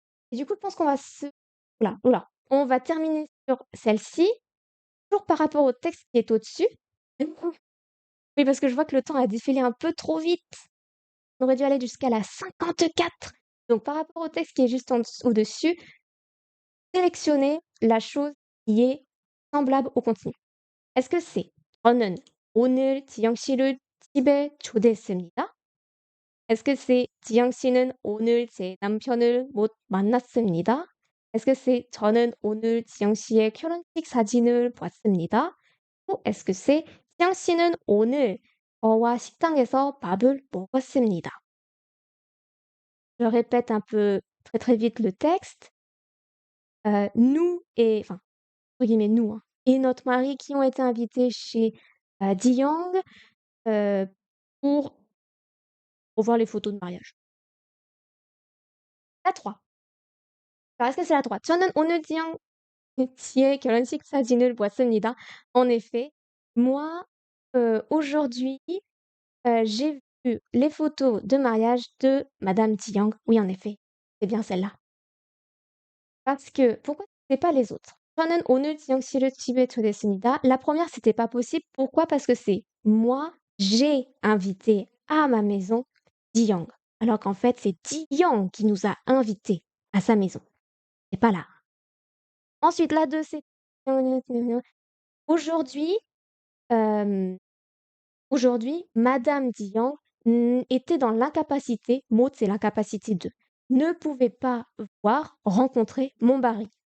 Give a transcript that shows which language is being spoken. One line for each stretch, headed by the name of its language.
French: Et du coup, je pense qu'on va se. Oula, oula. On va terminer sur celle-ci, toujours par rapport au texte qui est au-dessus. Oui, parce que je vois que le temps a défilé un peu trop vite. On aurait dû aller jusqu'à la 54. Donc par rapport au texte qui est juste au-dessus, sélectionnez la chose qui est semblable au continu. Est-ce que c'est
Korean: 저는 오늘 지영 씨를 집에 초대했습니다.
French: Est-ce que c'est
Korean: 지영 씨는 오늘 제 남편을 못 만났습니다.
French: Est-ce que c'est
Korean: 저는 오늘 지영 씨의 결혼식 사진을 봤습니다.
French: Ou est-ce que c'est
Korean: 지영 씨는 오늘 저와 식당에서 밥을 먹었습니다.
French: Je répète un peu très très vite le texte. Nous et, enfin, entre guillemets nous, hein, et notre mari qui ont été invités chez Jiang pour voir les photos de mariage. La 3. Alors est-ce que c'est la 3?
Korean: 저는 오늘 지의 결혼식 사진을 보았습니다.
French: En effet, moi, aujourd'hui, j'ai vu les photos de mariage de madame Jiang. Oui, en effet, c'est bien celle-là. Parce que pourquoi c'est pas les autres?
Korean: 저는 오늘 지영 씨를 집에 초대했습니다.
French: La première, c'était pas possible. Pourquoi? Parce que c'est moi, j'ai invité à ma maison Jiang. Alors qu'en fait, c'est Jiang qui nous a invités à sa maison. C'est pas là. Ensuite, la 2, c'est aujourd'hui, hem, aujourd'hui, madame Jiang était dans l'incapacité, Maud, c'est l'incapacité de, ne pouvait pas voir, rencontrer mon mari.